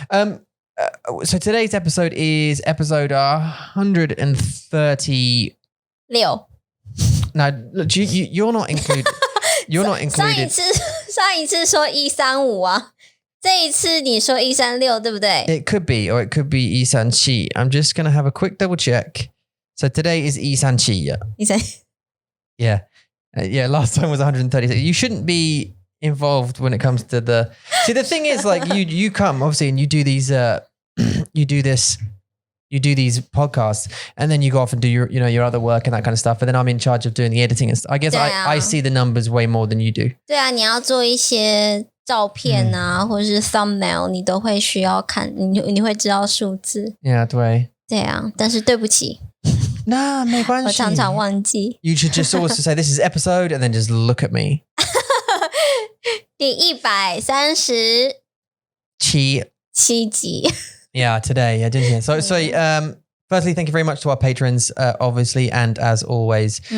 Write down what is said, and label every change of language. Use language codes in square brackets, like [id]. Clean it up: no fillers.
[en] So today's episode is episode 130. 6 Now, look, you're not included. You're not [zh] 上 [en] included. [zh] 一次说135啊这一次你说136对不对 [en] It could be, or it could be 137. I'm just going to have a quick double check. So today is 137. 136 Yeah. Last time was 136. You shouldn't be involved when it comes to the. See, the thing is, like you come obviously, and you do these. You do these podcasts, and then you go off and do your other work and that kind of stuff. But then I'm in charge of doing the editing and stuff. I guess I see the numbers way more than you do. [zh] 对啊你要做一些照片啊或者是 thumbnail 你都会需要看你会知道数字 [en] Yeah, [zh] 对啊但是对不起 Nah, 没关系我常常忘记 [en] You should just always say this is episode and then just look at me. [zh] 第137集 [en] Yeah, today. Yeah, didn't you? So, firstly, thank you very much to our patrons, obviously, and as always.